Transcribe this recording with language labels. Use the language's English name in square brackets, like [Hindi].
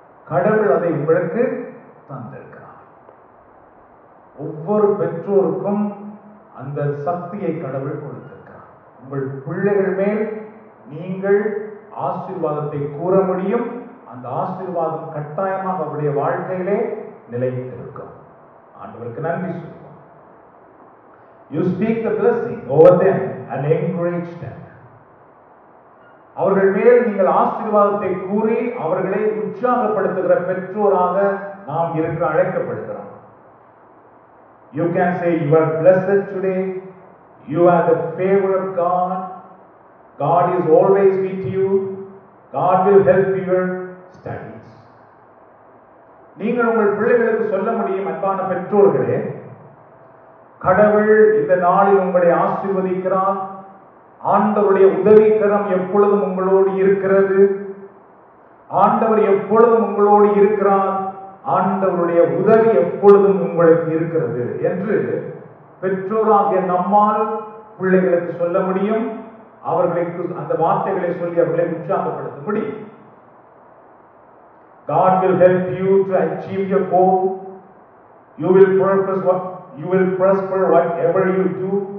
[Tamil] கடவுள் அதை உங்களுக்கு தந்திருக்கிறார். ஒவ்வொரு பெற்றோருக்கும் அந்த சக்தியை கடவுள் கொடுத்திருக்கிறார். உங்கள் பிள்ளைகள் மேல் நீங்கள் ஆசீர்வாதத்தை கூற முடியும். அந்த ஆசீர்வாதம் கட்டாயமாக அவருடைய வாழ்க்கையிலே நிலைத்திருக்கும். ஆண்டவருக்கு நன்றி சொல்லுவோம். [English] You speak the blessing over them and encourage them. [Tamil] அவர்கள் மேல் நீங்கள் ஆசீர்வாதத்தை கூறி அவர்களை உற்சாகப்படுத்துகிற பெற்றோராக நாம் இருக்க அழைக்கப்படுகிறோம். [English] You can say, you are blessed today. You have the favor of God. God is always with you. God will help your studies. [Tamil] நீங்கள் உங்கள் பிள்ளைகளுக்கு சொல்ல முடியும், அன்பான பெற்றோர்களே, கடவுள் இந்த நாளில் உங்களை ஆசீர்வதிக்கிறார். ஆண்டவருடைய உதவிக்கரம் எப்பொழுதும் உங்களோடு இருக்கிறது. ஆண்டவர் எப்பொழுதும் உங்களோடு இருக்கிறார். ஆண்டவருடைய உதவி எப்பொழுதும் உங்களுக்கு இருக்கிறது என்று பெற்றோராகிய நம்மால் பிள்ளைகளுக்கு சொல்ல முடியும். அவர்களுக்கு அந்த வார்த்தைகளை சொல்லி அவர்களை உற்சாகப்படுத்த முடியும். [English] God will help you to achieve your goal. You will prosper whatever you do.